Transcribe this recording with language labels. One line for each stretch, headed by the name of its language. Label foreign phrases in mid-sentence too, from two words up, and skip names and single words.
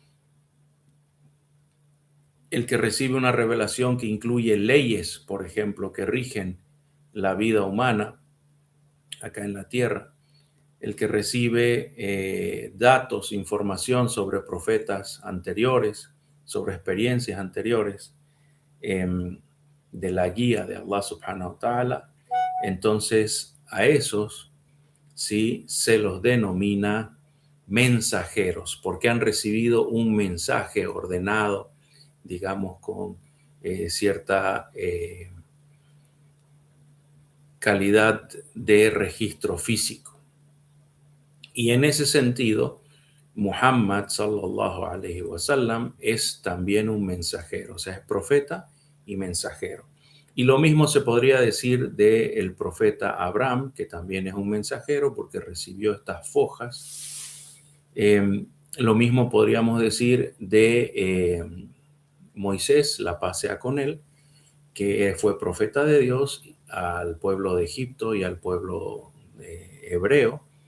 Spanish: El que recibe una revelación que incluye leyes, por ejemplo, que rigen la vida humana acá en la tierra. El que recibe datos, información sobre profetas anteriores, sobre experiencias anteriores, de la guía de
Arabic: الله سبحانه وتعالى.
Spanish: Entonces a esos sí se los denomina mensajeros, porque han recibido un mensaje ordenado, digamos, con cierta calidad de registro físico. Y en ese sentido, Muhammad
Arabic: صلى الله عليه وسلم
Spanish: es también un mensajero, o sea, es profeta y mensajero. Y lo mismo se podría decir del profeta Abraham, que también es un mensajero porque recibió estas fojas. Lo mismo podríamos decir de Moisés, la paz sea con él, que fue profeta de Dios al pueblo de Egipto y al pueblo hebreo.